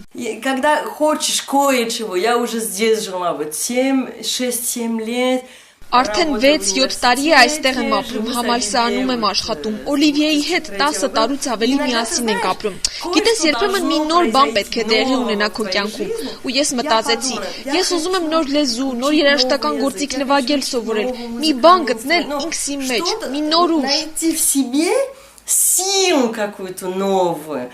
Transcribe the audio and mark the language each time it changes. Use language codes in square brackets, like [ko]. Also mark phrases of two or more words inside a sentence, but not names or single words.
[ru] Когда хочешь кое-чего, я уже здесь жила, вот 6-7 лет. [hy] Արդեն 6-7 տարի է այստեղ եմ ապրում, համալսարանում եմ աշխատում, Օլիվիեի հետ 10 տարուց ավելի միասին ենք ապրում։ Գիտես, երբեմն մի նոր բան պետք է տեղի ունենա քո կյանքում, ու ես մտածեցի, ես ուզում եմ նոր լեզու, նոր երաժշտական գործիք նվագել սովորել, մի բան գտնել ինքս իմ մեջ, մի նոր ուժ։ [ru] Найти в себе силу какую-то новую.